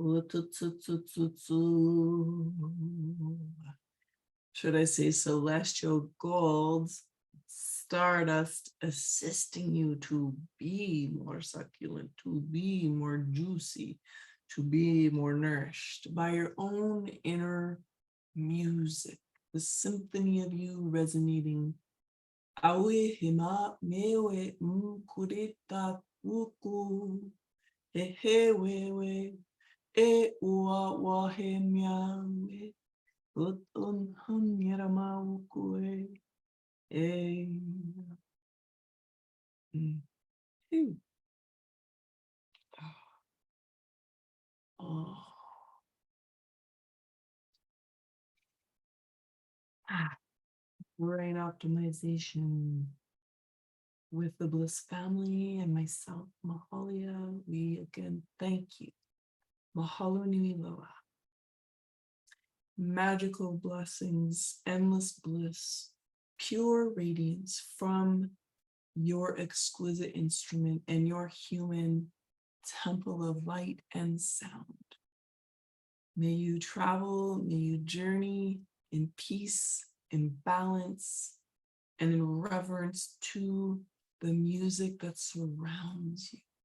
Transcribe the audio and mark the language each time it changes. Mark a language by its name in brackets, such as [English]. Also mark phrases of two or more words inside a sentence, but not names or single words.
[English] Should I say celestial gold, stardust assisting you to be more succulent, to be more juicy, to be more nourished by your own inner music, the symphony of you resonating. Awe hima mewe kurita uku he wewe e ua wahe miawe utun hunyarama ukue e. Brain optimization with the Bliss family and myself, Mahalia. We again thank you. [Hawaiian] Mahalo nui loa. [English] Magical blessings, endless bliss, pure radiance from your exquisite instrument and your human temple of light and sound. May you travel, may you journey in peace, in balance, and in reverence to the music that surrounds you.